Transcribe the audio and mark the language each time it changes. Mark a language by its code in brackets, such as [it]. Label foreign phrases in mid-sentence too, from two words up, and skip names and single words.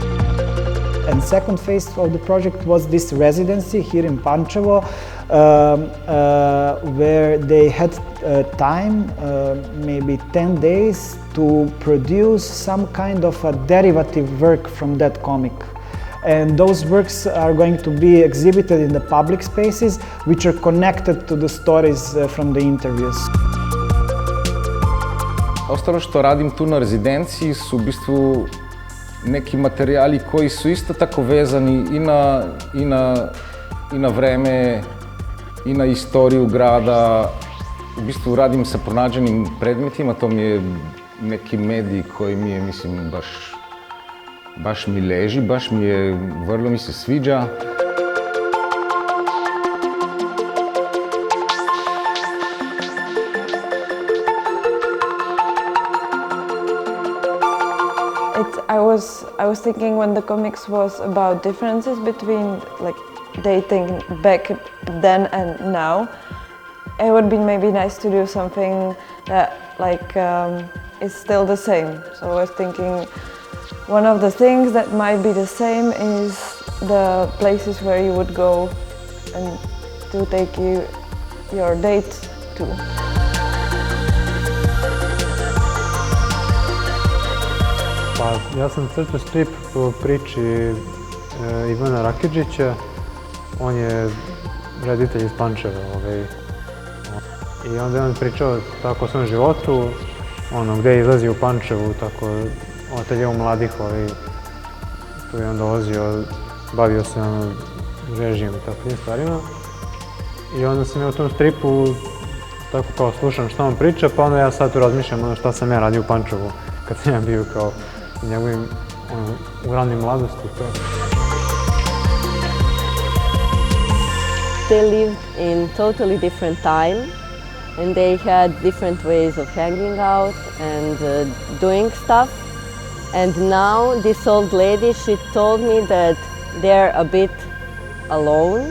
[en] And second phase of the project was this residency here in Pančevo, where they had time, maybe 10 days, to produce some kind of a derivative work from that comic. And those works are going to be exhibited in the public spaces, which are connected to the stories from the interviews. [sr] Ostalo što radim tu na rezidenciji su u bistvu neki materijali koji su isto tako vezani i na vreme, i na istoriju grada. U bistvu radim sa pronađenim predmetima, to mi je neki medij koji mi je, mislim, baš mi leži, vrlo mi se sviđa. [en] I was thinking when the comics was about differences between dating back then and now, it would be maybe nice to do something that is still the same. So I was thinking one of the things that might be the same is the places where you would go and to take your date to. [sr] Pa, ja sam crtao strip po priči Ivana Rakedžića. On je reditelj iz Pančeva. I onda je on pričao tako o svom životu, gdje je izlazio u Pančevu, tako ateljevom mladih. Tu je on dolazio, bavio se režijom i takvim stvarima. I onda sam ja u tom stripu tako kao slušam što on priča, pa onda ja sad tu razmišljam ono šta sam ja radio u Pančevu kad sam ja bio kao u njegovim u ranim mladosti. [en] They lived in totally different time and they had different ways of hanging out and doing stuff. And now this old lady, she told me that they're a bit alone.